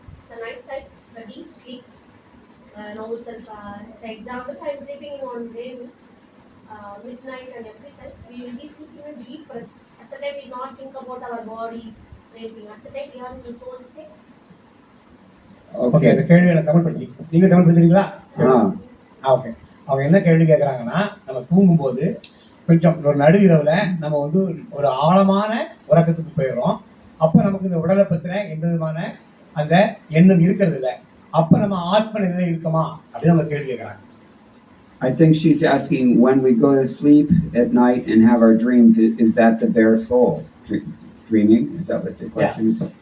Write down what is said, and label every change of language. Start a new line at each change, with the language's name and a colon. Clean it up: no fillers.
English: The night time, the deep sleep. Now it's the example, I am sleeping in one day, midnight and every time we will be sleeping in deep rest. At the time we not think about our body, anything. At the time we are in the soul state.
Tamil: Okay, இந்த கேள்வியை தமிழ் படுத்தி நீங்க Tamil படுத்துறீங்களா? Okay. அவங்க என்ன கேள்வி கேட்குறாங்கன்னா, நம்ம தூங்கும்போது கொஞ்சம் ஒரு நடுவிரவில் நம்ம வந்து ஒரு ஆழமான உறக்கத்துக்கு போயிடுறோம். அப்போ நமக்கு இந்த உடலை பற்றின எந்த விதமான அந்த எண்ணம் இருக்கிறது இல்லை. அப்போ நம்ம ஆத்ம நிலை இருக்குமா அப்படின்னு அவங்க கேள்வி கேட்குறாங்க.
English: I think she's asking, when we go to sleep at night and have our dreams, is that the bare soul dreaming? Is that what the question is?